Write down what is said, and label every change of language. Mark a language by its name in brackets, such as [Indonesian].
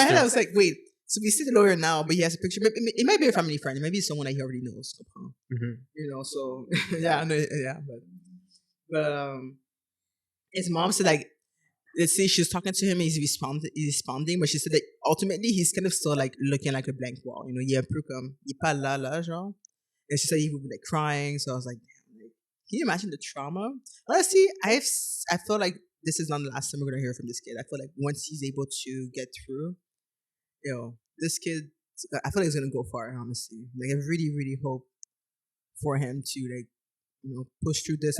[English] In my head, I was like, wait. So we see the lawyer now, but he has a picture. It might be a family friend. It might be someone that he already knows. So yeah, but his mom said like, let's say she was talking to him, he's responding, but she said that ultimately he's kind of still like looking like a blank wall. [French] Il est un peu comme, il parle là, genre. [English] And she said he would be like crying. So I was like, damn, like, can you imagine the trauma? Honestly, I feel like this is not the last time we're gonna hear from this kid. I feel like once he's able to get through, this kid, I feel like he's gonna go far. Honestly, like I really, really hope for him to like, push through this.